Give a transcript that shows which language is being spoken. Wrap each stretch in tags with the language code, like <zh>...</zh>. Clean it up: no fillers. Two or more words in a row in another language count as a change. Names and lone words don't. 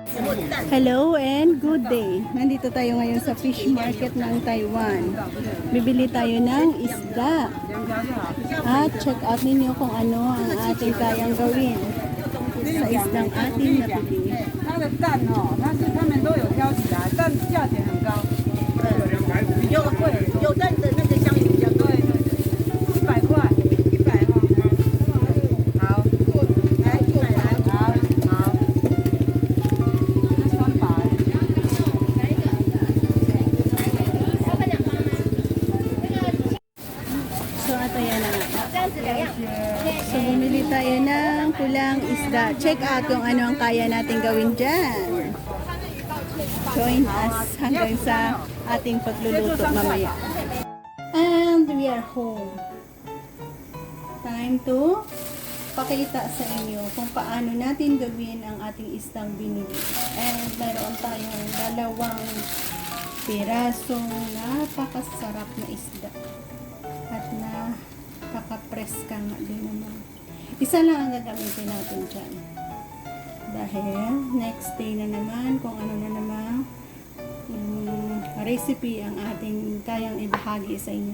<en>Hello and good day.</en> <tl>Nandito tayo ngayon sa fish market ng Taiwan. Bibili tayo ng isda. At</tl> <en>check out</en> <tl>ninyo kung ano ang ating kayang gawin sa isdang ating nabili.</tl> <zh>它的蛋哦，他们都有挑起来，但价钱很高，比较贵。有蛋的那个香鱼比较贵， 100块，100哦。好，来100来，好，那300。</zh> <tl>So ito yan na nga. So bumili tayo ng pulang isda.</tl> <en>Check out</en> <tl>kung ano ang kaya natin gawin dyan.</tl> <en>Join us</en> <tl>hanggang sa ating pagluluto mamaya.</tl> <en>And we are home. Time to</en> <tl>pakita sa inyo kung paano natin gawin ang ating isdang binili. And mayroon tayong dalawang pirasong napakasarap na isda. At napaka-preska nga din naman. Isa lang ang gagamitin natin dyan. Dahil</tl> <en>next day</en> <tl>na naman, kung ano na naman recipe ang ating kayang ibahagi sa inyo.</tl>